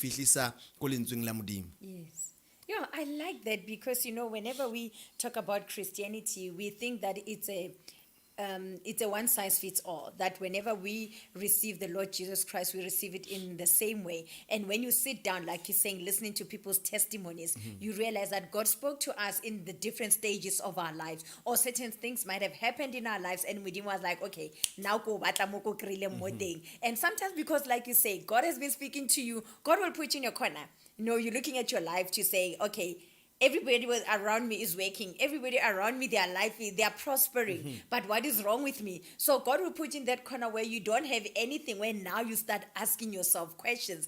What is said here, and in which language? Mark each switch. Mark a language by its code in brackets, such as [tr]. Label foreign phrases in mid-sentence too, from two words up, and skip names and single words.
[en] Yeah, I like that because whenever we talk about Christianity, we think that it's a one size fits all, that whenever we receive the Lord Jesus Christ, we receive it in the same way. And when you sit down, like you're saying, listening to people's testimonies, you realize that God spoke to us in the different stages of our lives, or certain things might have happened in our lives and we was like, okay, now [tn] go batla mo ko krile mo teng. [en] And sometimes because like you say, God has been speaking to you, God will put you in your corner. You're looking at your life to say, okay, everybody around me is working. Everybody around me, they are life, they are prospering. But what is wrong with me? So God will put you in that corner where you don't have anything, where now you start asking yourself questions.